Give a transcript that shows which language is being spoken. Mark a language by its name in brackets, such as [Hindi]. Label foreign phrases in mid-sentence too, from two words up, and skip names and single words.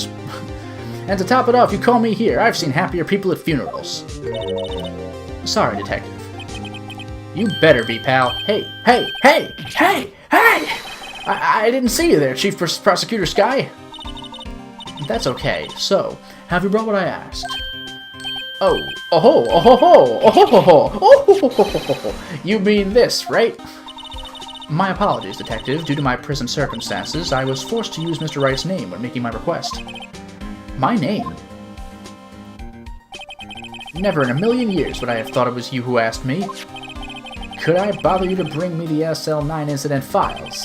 [English] And to top it off, you call me here. I've seen happier people at funerals. Sorry, detective. You better be, pal. Hey, hey, hey, hey, hey! I didn't see you there, Chief Prosecutor Sky. That's okay. So, have you brought what I asked? Oh, oh-ho, oh-ho-ho, oh-ho-ho-ho, oh-ho-ho-ho-ho. You mean this, right? My apologies, Detective. Due to my present circumstances, I was forced to use Mr. Wright's name when making my request. My name? Never in a million years would I have thought it was you who asked me. Could I bother you to bring me the SL9 incident files?